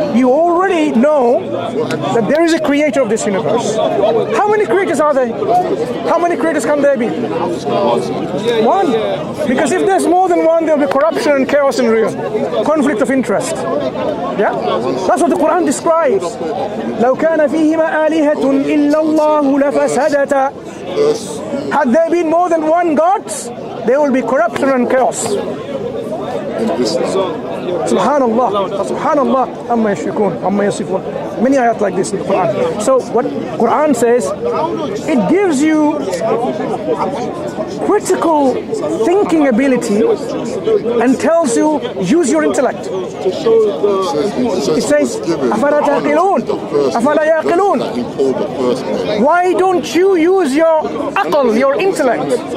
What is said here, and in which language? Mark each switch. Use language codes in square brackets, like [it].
[en] You already know that there is a creator of this universe. How many creators are there? How many creators can there be? One. Because if there's more than one, there will be corruption and chaos and ruin. Conflict of interest. Yeah? That's what the Qur'an describes. [ar] لو كان فيهما آلهة إلا الله لفسدتا. [en] Had there been more than one God, there will be corruption and chaos. Subhanallah, [ar] amma yashrikun, amma yasifun. [en] Many ayat like this in the Qur'an. So what Qur'an says, it gives you critical thinking ability and tells you, use your intellect. It says, [ar] أَفَلَا تَعْقِلُونَ أَفَلَا يَعْقِلُونَ. [en] Why don't you use your aql, your intellect?